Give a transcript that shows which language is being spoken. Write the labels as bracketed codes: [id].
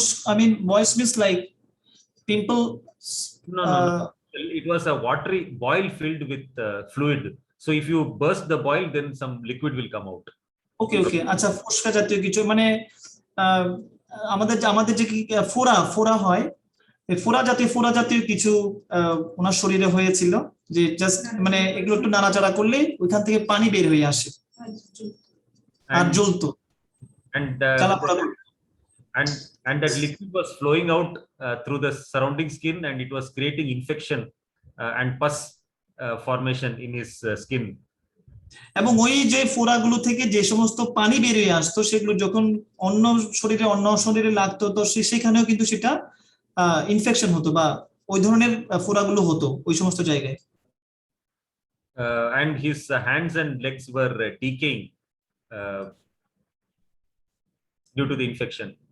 [en] I mean, boils means like pimple. No. It was a watery boil filled with fluid. So if you burst the boil, then some liquid will come out. Okay. [bn] আচ্ছা, ফোসকা জাতীয় কিছু, মানে আমাদের যে ফোড়া হয়, ফোড়া জাতীয় কিছু ওনার শরীরে হয়েছিল, যে জাস্ট মানে এগুলো একটু নাড়াচাড়া করলে ওইখান থেকে পানি বের হয়ে আসে আর [en] And [bn] জ্বলতো, [en] and [bn] জ্বালাপোড়া করতো। [en] and that liquid was flowing out through the surrounding skin, and it was creating infection and pus formation in his skin. [bn] এবং ওই যে ফোড়াগুলো থেকে যে সমস্ত পানি বের হয়ে আসতো সেগুলো যখন অন্য শরীরে লাগতো, তো সেখানেও কিন্তু সেটা ইনফেকশন হতো বা ওই ধরনের ফোড়াগুলো হতো ওই সমস্ত জায়গায়। [en] And his hands and legs were decaying due to the infection.